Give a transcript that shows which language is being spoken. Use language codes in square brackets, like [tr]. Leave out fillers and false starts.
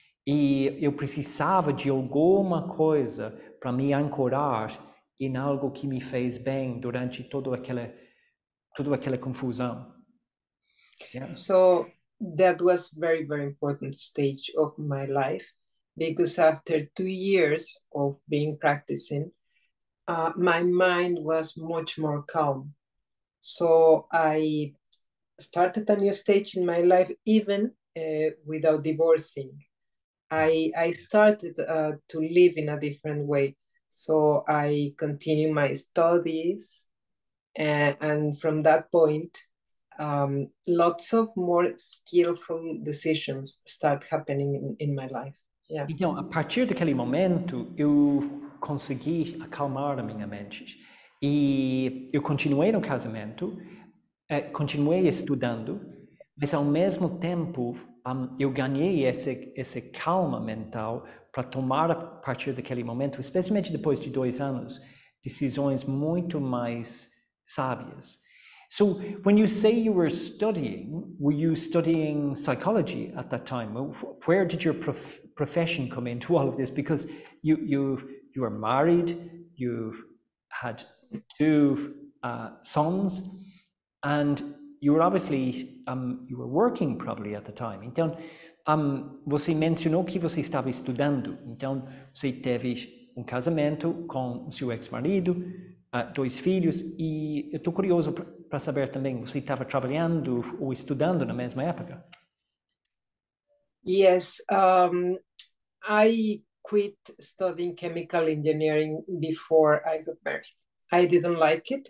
[pt] E eu precisava de alguma coisa para me ancorar em algo que me fez bem durante toda aquela confusão. [en] Yeah. So that was very, very important stage of my life, because after 2 years of being practicing, my mind was much more calm. So I started a new stage in my life, even without divorcing. I started to live in a different way. So I continued my studies, and from that point, lots of more skillful decisions start happening in my life. Yeah. [pt] Então, a partir daquele momento, eu consegui acalmar a minha mente. E eu continuei no casamento, continuei estudando, mas ao mesmo tempo eu ganhei essa calma mental para tomar, a partir daquele momento, especialmente depois de 2 anos, decisões muito mais sábias. [en] So when you say you were studying, were you studying psychology at that time? Where did your profession come into all of this? Because you were married, you had 2 sons, and you were obviously you were working probably at the time. [pt] Então, você mencionou que você estava estudando. Então, você teve um casamento com o seu ex-marido, 2 filhos, e eu estou curioso para saber também, você estava trabalhando ou estudando na mesma época? [en] Yes, I quit studying chemical engineering before I got married. I didn't like it.